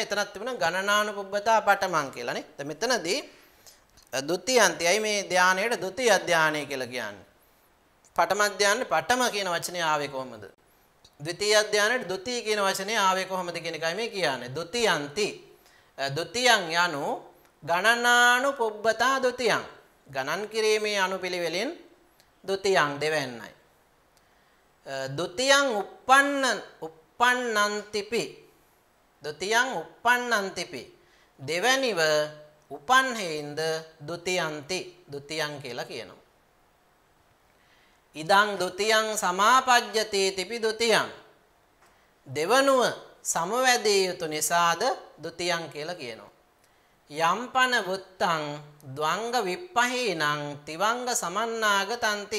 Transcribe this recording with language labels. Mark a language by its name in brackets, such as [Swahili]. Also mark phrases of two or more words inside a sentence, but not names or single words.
[Sinhala] එතනත් තිබුණා [Pali] ගණනානුපුබ්බතා පඨමං [Sinhala] කියලා නේ. දැන් මෙතනදී දුතියන්ති අයි මේ ධානයේට දුතිය ධානය කියලා කියන්නේ. පඨම ධානයේ පඨම කියන වචනේ ආවේ කොහොමද? ද්විතීය ධානයේ ද්විතීය කියන වචනේ ආවේ කොහොමද කියන එකයි මේ කියන්නේ. [Pali] දුතියන්ති දුතියං යනු ගණනානුපුබ්බතා දුතියං. [Sinhala] ගණන් කිරීමේ අනුපිළිවෙලින් දුතියං දෙවන්නයි. [Pali] දුතියං uppannantipi දුතියං uppannantipi [Sinhala] දෙවැනිව උපන් හේින්ද [Pali] දුතියන්ති දුතියං [Sinhala] කියලා කියනවා. [Pali] ඉදං දුතියං සමාපජ්ජති තිපි දුතියං [Sinhala] දෙවනුව සමවැදිය යුතු නිසාද දුතියං කියලා කියනවා. [Pali] යම්පන වුත්තං ද්වංග විප්පහේනං තිවංග සමන්නාගතಂತಿ.